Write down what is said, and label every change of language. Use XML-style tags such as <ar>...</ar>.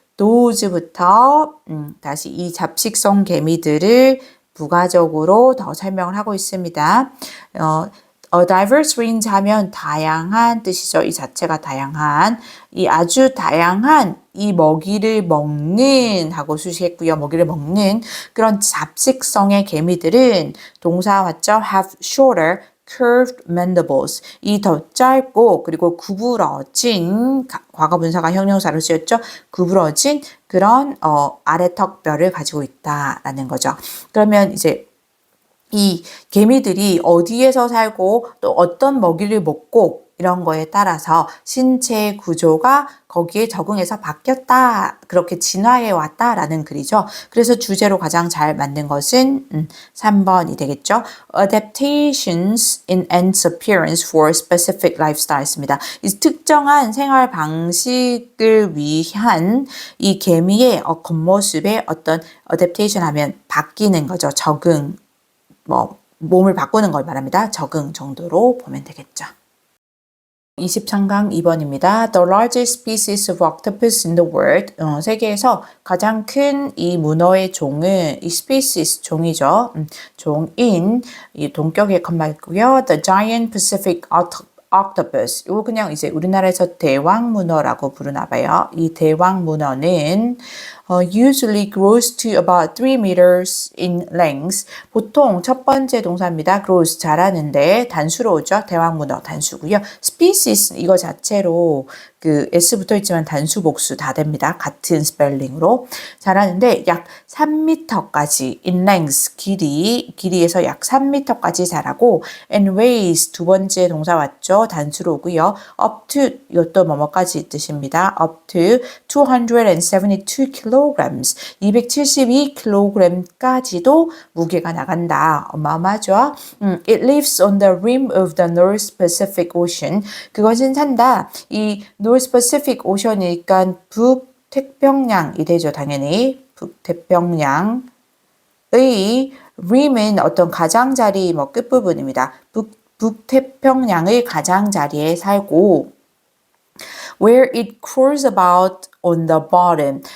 <ko>도즈부터 다시 이 잡식성 개미들을 부가적으로 더 설명을 하고 있습니다. diverse range 하면 다양한 뜻이죠. 이 자체가 다양한, 이 아주 다양한 이 먹이를 먹는 하고 수식했고요. 먹이를 먹는 그런 잡식성의 개미들은 동사 왔죠?</ko> <en>have shorter, curved mandibles.</en> <ko>이 더 짧고 그리고 구부러진 과거분사가 형용사로 쓰였죠. 구부러진 그런 아래 턱뼈를 가지고 있다라는 거죠. 그러면 이제 이 개미들이 어디에서 살고 또 어떤 먹이를 먹고 이런 거에 따라서 신체 구조가 거기에 적응해서 바뀌었다. 그렇게 진화해 왔다라는 글이죠. 그래서 주제로 가장 잘 맞는 것은 3번이 되겠죠.</ko> <en>Adaptations in ants appearance for specific lifestyle입니다.</en> <ko>이 특정한 생활 방식을 위한 이 개미의 겉모습에 어떤 adaptation 하면 바뀌는 거죠. 적응. 몸을 바꾸는 걸 말합니다. 적응 정도로 보면 되겠죠. 23강 2번입니다.</ko> <en>The largest species of octopus in the world.</en> <ko>세계에서 가장 큰 이 문어의 종은 이 species 종이죠. 종인 이 동격의 컴마이고요.</ko> <en>The giant Pacific octopus.</en> <ko>이거 그냥 이제 우리나라에서 대왕문어라고 부르나 봐요. 이 대왕문어는</ko> <en>usually grows to about 3 meters in length.</en> <ko>보통 첫 번째 동사입니다. grows 자라는데 단수로 오죠. 대왕문어 단수고요. species 이거 자체로 그 s 붙어 있지만 단수 복수 다 됩니다. 같은 스펠링으로 자라는데 약 3m까지 in length 길이에서 약 3m까지 자라고 and weighs 두 번째 동사 왔죠. 단수로 오고요. up to 이것도 뭐뭐까지 뜻입니다.</ko> <en>up to 272 kilograms</en> <ko>272kg까지도 무게가 나간다. 어마어마하죠.</ko> <en>It lives on the rim of the North Pacific Ocean.</en> <ko>그것은 산다. 이 North Pacific Ocean이니까 북태평양이 되죠. 당연히 북태평양의 rim은 어떤 가장자리 끝부분입니다. 북태평양의 가장자리에 살고</ko> <en>where it crawls about on the bottom.</en>